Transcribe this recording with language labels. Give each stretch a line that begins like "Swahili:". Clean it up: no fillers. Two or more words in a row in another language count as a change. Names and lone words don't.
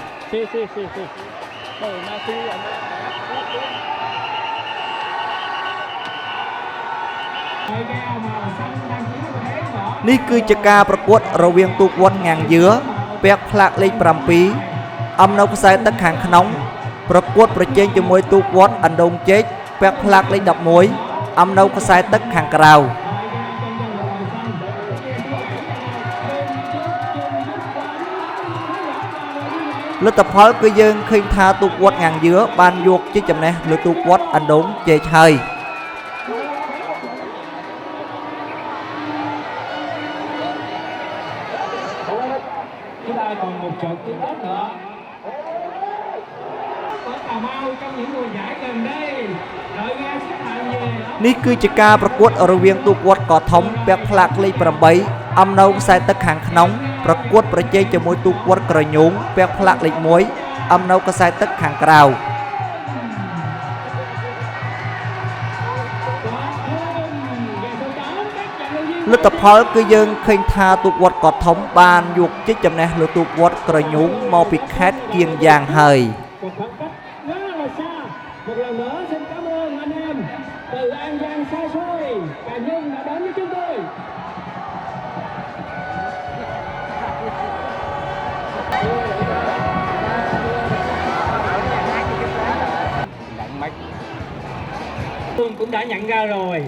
Khmer: នេះគឺជាការប្រកួតរវាងទូកវត្តងាំងយឿពាក់ផ្លាកលេខ7អំនៅខ្សែទឹកខាងក្នុងប្រកួតប្រជែងជាមួយទូកវត្តអណ្ដូងជែកពាក់ផ្លាកលេខ11អំនៅខ្សែទឹកខាងក្រៅ លទ្ធផលគឺយើងឃើញថាទូកវត្តងាំងយឿបានយកជ័យជំនះលើទូកវត្តអណ្ដូងជែកហើយ
Vietnamese: chúng ta còn một trận chung kết nữa có Cà Mau trong những mùa giải gần đây đội nghe xếp hạng về
Khmer: នេះគឺជាការប្រកួតរវាងទូកវត្តកធំពាក់ផ្លាកលេខ8អំនៅខ្សែទឹកខាងក្នុងប្រកួតប្រជែងជាមួយទូកវត្តក្រញូងពាក់ផ្លាកលេខ1អំនៅខ្សែទឹកខាងក្រៅលទ្ធផលគឺយើងឃើញថាទូកវត្តកធំបានយកជ័យជំនះលើទូកវត្តក្រញូងមកពីខេត្តគៀងយ៉ាងហើយ
Vietnamese: một lần nữa xin cảm ơn anh em từ An Giang xa xôi Cà Nhung đã đến với chúng tôi. Tôi cũng đã nhận ra rồi.